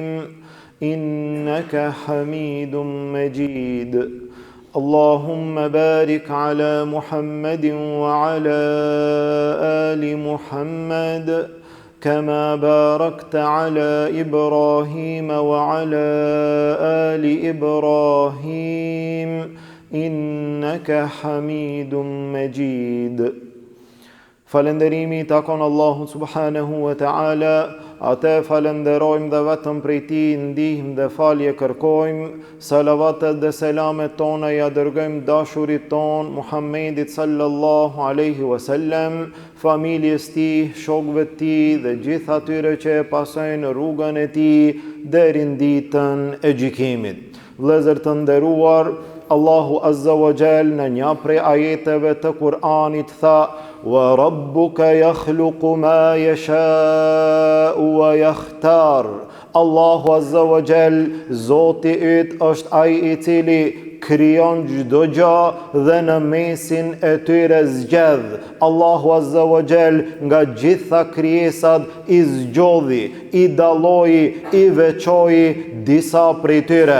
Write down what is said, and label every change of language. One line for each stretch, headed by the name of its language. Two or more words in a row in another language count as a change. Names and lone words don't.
Arabic: إنك حميد مجيد اللهم بارك على محمد وعلى آل محمد كما باركت على إبراهيم وعلى آل إبراهيم إنك حميد مجيد.
Albanian: Falënderimi takon Allahut
Arabic: سبحانه وتعالى,
Albanian: atë falenderojmë dhe vetëm prej tij ndihmë dhe falje kërkojmë. Salavatet dhe selamet tona ja dërgojmë dashurit ton Muhammedit
Arabic: صلى الله عليه وسلم,
Albanian: familjes tij, shokëve të tij dhe gjithë atyre që e pasojnë rrugën e tij deri në ditën e gjykimit. Vëllezër të nderuar, Allahu
Arabic: عز وجل
Albanian: në një prej ajeteve të Kur'anit tha:
Arabic: "وربك يخلق ما يشاء ويختار."
Albanian: Allahu
Arabic: عز وجل,
Albanian: Zoti yt është ai i cili krijon çdo gjë dhe në mesin e tyre zgjedh. Allahu
Arabic: عز وجل
Albanian: nga gjitha krijesat i zgjodhi, i dalloi, i veçoi disa prej tyre.